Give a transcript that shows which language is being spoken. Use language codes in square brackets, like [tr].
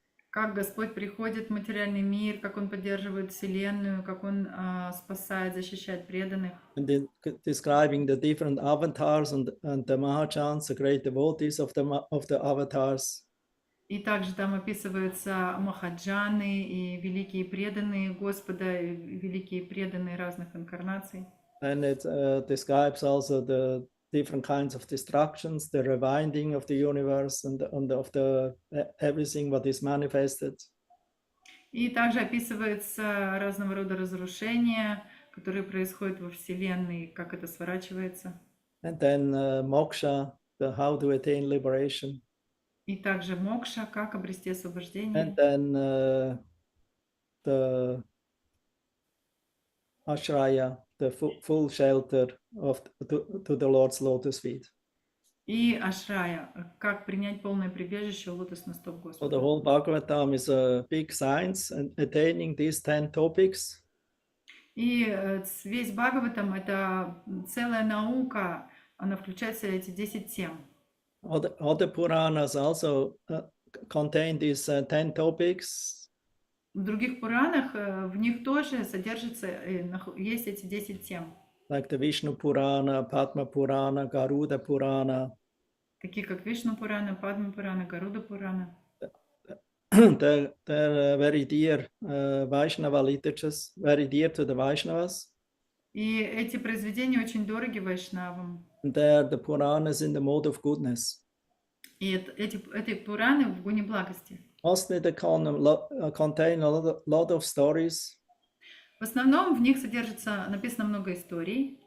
[ru] Как Господь приходит в материальный мир, как Он поддерживает Вселенную, как Он спасает, защищает преданных. [en] And describing the different avatars and the Mahachans, the great devotees of the avatars. [ru] И также там описываются махаджаны и великие преданные Господа, и великие преданные разных инкарнаций. [en] And it describes also the different kinds of destructions, the rewinding of the universe and of the everything what is manifested. [ru] И также описывается разного рода разрушения, которые происходят во Вселенной, как это сворачивается. [en] And then moksha, how to attain liberation. [ru] И также мокша, как обрести освобождение. [en] And then the ashraya, the full shelter to the Lord's lotus feet. [ru] И ашрая, как принять полное прибежище у лотосных стоп [en] So [ru] Господа. [en] the whole Bhagavatam is a big science, and attaining these 10 topics. [ru] И весь Бхагаватам — это целая наука, она включает в себя эти 10 тем. [en] Other Puranas also contain these 10 topics. [ru] В других Пуранах в них тоже содержится, есть эти 10 тем. [en] Like the Vishnu Purana, Padma Purana, Garuda Purana. [ru] Такие как Вишну Пурана, Падма Пурана, Гаруда Пурана. [en] They're very dear Vaishnava literatures, very dear to the Vaishnavas. [ru] И эти произведения очень дороги вайшнавам. [en] And they're the Puranas in the mode of goodness. [ru] И эти Пураны в гуне благости. [en] Mostly they contain a lot of stories. [ru] В основном в них написано много историй.